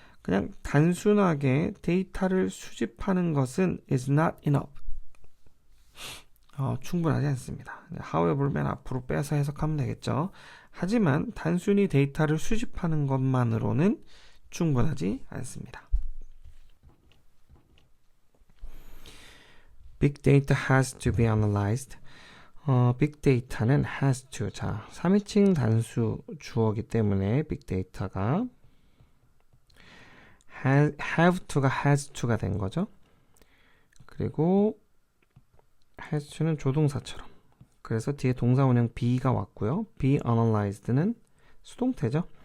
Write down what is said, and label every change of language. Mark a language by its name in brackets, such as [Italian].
[Korean] 그냥 단순하게 데이터를 수집하는 것은 [English] is not enough. [Korean] 충분하지 않습니다. however 맨 앞으로 빼서 해석하면 되겠죠. 하지만 단순히 데이터를 수집하는 것만으로는 충분하지 않습니다. [English] Big data has to be analyzed. [Korean] Big data는 has to. 자, 3인칭 단수 주어기 때문에 Big data가 have to가 has to가 된 거죠. 그리고 has to는 조동사처럼. 그래서 뒤에 동사 원형 be가 왔고요. be analyzed는 수동태죠.